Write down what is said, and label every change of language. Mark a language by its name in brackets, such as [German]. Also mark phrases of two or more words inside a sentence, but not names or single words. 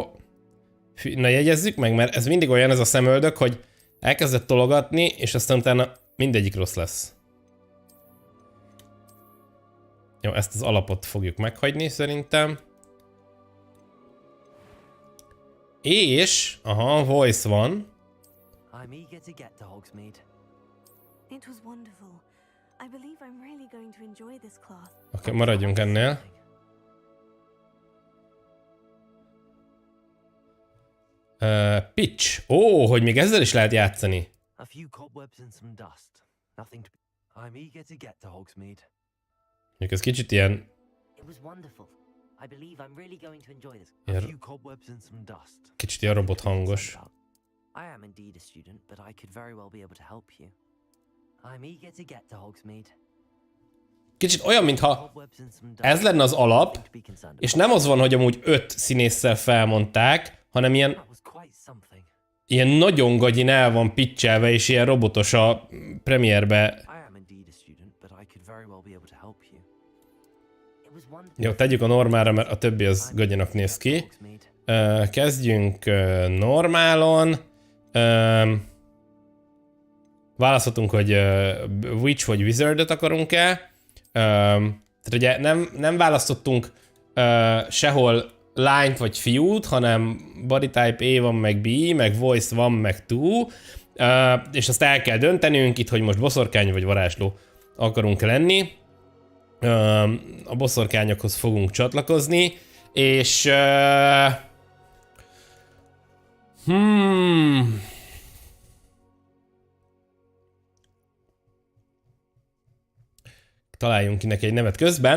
[Hungarian] Na, jegyezzük meg, mert ez mindig olyan ez a szemöldök, hogy elkezdett tologatni, és aztán utána mindegyik rossz lesz. Jó, ezt az alapot fogjuk meghagyni szerintem. És, aha, voice van. [English] I'm eager to get to Hogsmeade. It was wonderful. I believe I'm really going to enjoy this class. [Hungarian] Oké, maradjunk ennél. Pitch. Hogy még ezzel is lehet játszani. [English] A few cobwebs and some dust. Nothing to... I'm eager to get to Hogsmeade. [Hungarian] Mondjuk ez kicsit ilyen... [English] It was wonderful. I believe I'm really going to enjoy this. A few cobwebs and some dust. [Hungarian] Kicsit ilyen robot hangos. [English] I am indeed a student, but I could very well be able to help you. I'm eager to get to Hogsmeade. [Hungarian] Kicsit olyan, mintha [English] Cobwebs and some [Hungarian] ez [English] dust. [Hungarian] lenne az alap, [English] Nothing to be concerned [Hungarian] és [English] about. [Hungarian] nem az van, hogy amúgy 5 színésszel felmondták, hanem [English] That was quite something. [Hungarian] ilyen nagyon gagyin el van pitchelve, és ilyen robotos a premierbe. [English] I am indeed a student, but I could very well be able to help you. It was wonderful. [Hungarian] Jó, tegyük a normálra, mert a többi az gagyinak néz ki. Kezdjünk normálon. Választhatunk, hogy Witch vagy Wizardot akarunk-e. Tehát ugye nem választottunk sehol lányt vagy fiút, hanem [English] body type A [Hungarian] van, meg B, meg voice van, meg two. És azt el kell döntenünk itt, hogy most boszorkány vagy varázsló akarunk lenni. A boszorkányokhoz fogunk csatlakozni, és találjunk ki neki egy nevet közben.